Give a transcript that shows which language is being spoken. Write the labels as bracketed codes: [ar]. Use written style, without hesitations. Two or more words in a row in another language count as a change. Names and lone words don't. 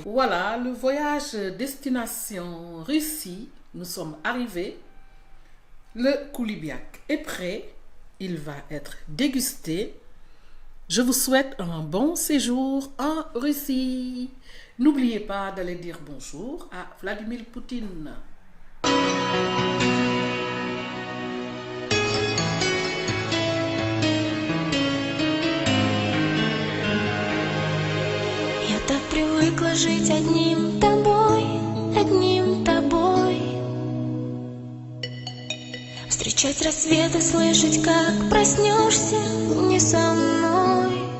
[fr] Voilà, le voyage destination Russie. Nous sommes arrivés. Le koulibiak est prêt. Il va être dégusté. Je vous souhaite un bon séjour en Russie. N'oubliez pas d'aller dire bonjour à Vladimir Poutine. [ru] Я так привыкла жить одним тобой. Встречать рассветы, слышать, как проснешься не со мной.